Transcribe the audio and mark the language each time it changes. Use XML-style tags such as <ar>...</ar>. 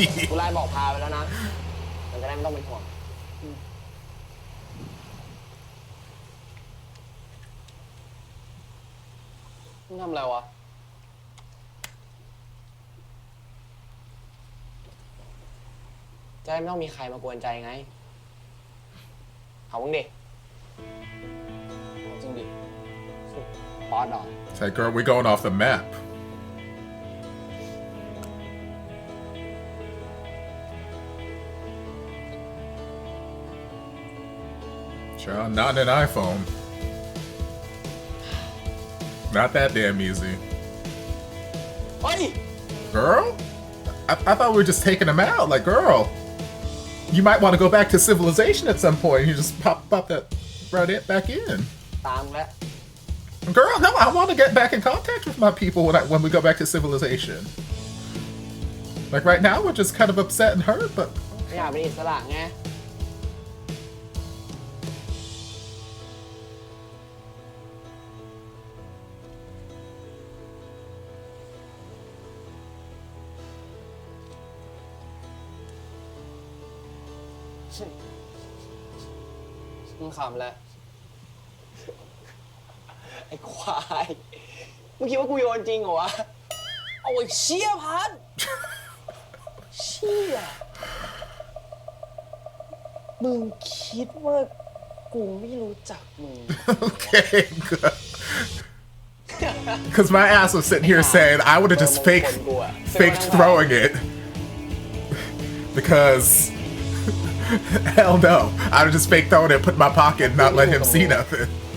<th>กูไล่บอกพาไปแล้วนะ มันจะได้ไม่ต้องเป็นห่วง มึงทำอะไรวะ จะได้ไม่ต้องมีใครมากวนใจไง เอามึงดิ จริงดิ ป๊อดหรอ</th> <en>It's like, girl, we going off the map. Child, not an iPhone. Not that damn easy. Hey! Girl? I thought we were just taking them out. Like, girl, you might want to go back to civilization at some point. You just pop that right back in.</en> <th>ตามแล้ว</th> <en>Girl, no, I want to get back in contact with my people when we go back to civilization. Like right now, we're just kind of upset and hurt, but</en> <th>ไม่อยากเป็นอิสระไง มึงขำแล้ว ไอ้ควาย มึงคิดว่ากูโยนจริงเหรอวะ เอาไอ้เชี่ยพัด เชี่ย มึงคิดว่ากูไม่รู้จักมึง</th> <en>okay, good. Because my ass was sitting here saying I would have just faked throwing it. Because hell no, I would just fake throwing it, put in my pocket, and not let him see nothing.</en>